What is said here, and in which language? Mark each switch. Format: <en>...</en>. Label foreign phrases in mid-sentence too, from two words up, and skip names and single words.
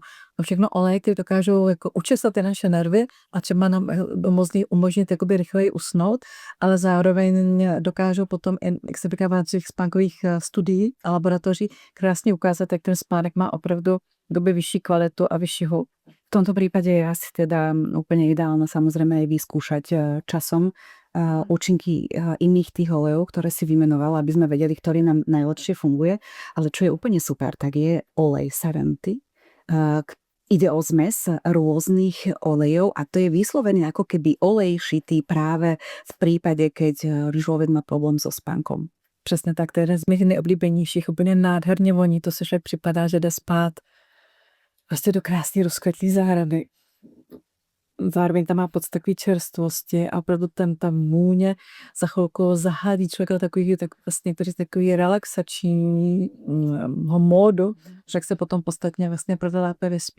<cs>To všechno oleje, které dokážou jako učesat ty naše nervy a třeba nám umožnit jakoby rychleji usnout, ale zároveň dokážou potom, jak se říká v těch spánkových studií a laboratoří, krásně ukázat, jak ten spánek má opravdu doby vyšší kvalitu a vyšší hĺbku.</cs> <sk>V tomto prípade je asi teda úplne ideálne samozrejme aj vyskúšať časom účinky iných tých olejov, ktoré si vymenovala, aby sme vedeli, ktorý nám najlepšie funguje. Ale čo je úplne super, tak je olej Serenity. Ide o zmes rôznych olejov a to je vyslovený ako keby olej šitý práve v prípade, keď človek má problém so spánkom.</sk> <cs>Přesně tak, to je jeden z mých nejoblíbenějších, úplně nádherně voní, to se však připadá, že jde spát vlastně do krásné rozkvetlý zahrady. Zároveň tam má pocit takové čerstvosti a opravdu ta můně za chvilku zahádí člověka do takový relaxačního módu, že se potom podstatně vlastně proto lépe vyspí.</cs>